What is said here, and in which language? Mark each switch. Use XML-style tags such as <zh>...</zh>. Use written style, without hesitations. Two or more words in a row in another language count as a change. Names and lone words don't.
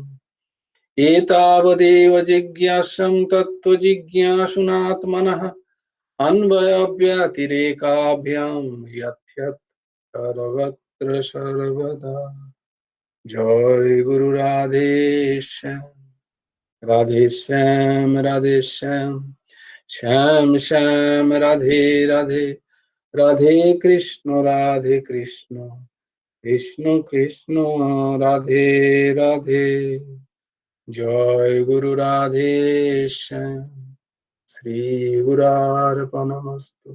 <sa>एतावदेव जिज्ञासं तत्त्वजिज्ञासुनात्मनः, अन्वयव्यतिरेकाभ्यां यथ्यत् सर्वत्र सर्वदा।</sa> <hi>जय गुरु राधे श्याम, राधे श्याम, राधे श्याम।</hi> <bn>শ্যাম শ্যাম রাধে রাধে, রাধে কৃষ্ণ কৃষ্ণ কৃষ্ণ রাধে রাধে। জয় গুরু রাধে শ্যাম।</bn> <sa>শ্রী গুরার্পণমস্তু।</sa>